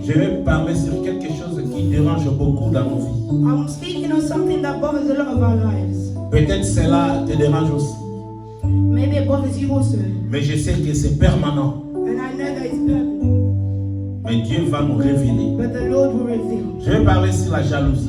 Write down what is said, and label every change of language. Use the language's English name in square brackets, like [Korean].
[French] je vais parler sur quelque chose qui dérange beaucoup dans nos vies. [English] I'm speaking on something that bothers a lot of our lives. [French] Peut-être cela te dérange aussi, [English] Maybe it bothers you also. [French] mais je sais que c'est permanent. [English] And I know that it's permanent. [French] Mais Dieu va nous révéler. [English] But the Lord will reveal. [French] Je vais parler sur la jalousie.